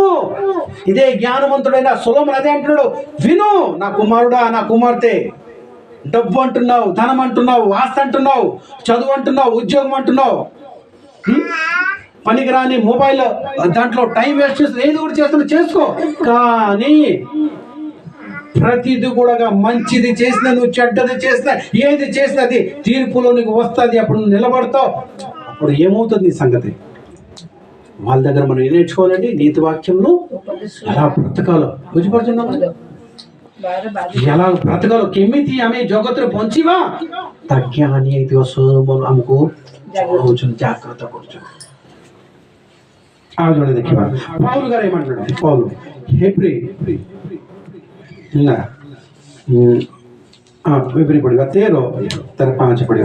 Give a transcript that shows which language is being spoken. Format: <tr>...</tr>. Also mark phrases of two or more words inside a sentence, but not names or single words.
<te>ఇదే జ్ఞానవంతుడైన సొలొమోను అదే అంటున్నాడు, విను నా కుమారుడా, నా కుమార్తె, డబ్బు అంటున్నావు, ధనం అంటున్నావు, ఆస్తి అంటున్నావు, చదువు అంటున్నావు, ఉద్యోగం అంటున్నావు, పనికిరాని మొబైల్ దాంట్లో టైం వేస్ట్ చేస్తూ ఏది కూడా చేస్తున్నా చేసుకో, కానీ ప్రతిది కూడా మంచిది చేసినా, నువ్వు చెడ్డది చేసినా, ఏది చేసినా అది తీర్పులో నీకు వస్తుంది. అప్పుడు నువ్వు నిలబడతావు. అప్పుడు ఏమవుతుంది నీ సంగతి? వాళ్ళ దగ్గర మనం ఏం నేర్చుకోవాలండి? నీతి వాక్యంలో ఎలా బ్రతకాలో బుజ్జిపడుతున్నాం, ఎలా బ్రతకాలో</te> <or>କେମିତି ଆମେ ଜଗତରେ ବଞ୍ଚିବା ତା ଜ୍ଞାନୀ ହେଇଥିବ ସୋଲୋମନ ଆମକୁ ଜଣାଉଛନ୍ତି, ଜାଗ୍ରତ କରୁଛନ୍ତି। ଆଉ ଜଣେ ଦେଖିବା ପାଉଲ ଗାର ఏమంటున్నాడు? ପାଉଲ ହେବ୍ରୀ ନା ହେବ୍ରୀ ପଢିବା 13 ତାର 5 ପଢିବା।</or>